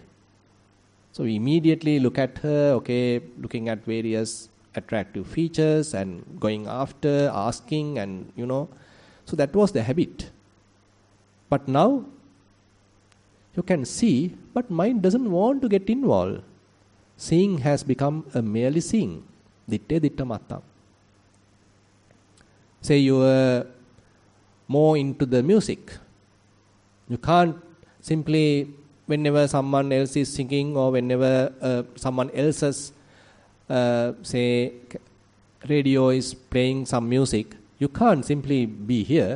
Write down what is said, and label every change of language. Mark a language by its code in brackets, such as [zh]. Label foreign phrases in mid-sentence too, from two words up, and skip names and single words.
[en] So we immediately look at her, looking at various attractive features and going after, asking, and so that was the habit. But now you can see, but mind doesn't want to get involved. Seeing has become a merely seeing. [pi] Ditte ditta matta. [en] Say you are more into the music. You can't simply, whenever someone else is singing or whenever someone else's, say, radio is playing some music, you can't simply be here.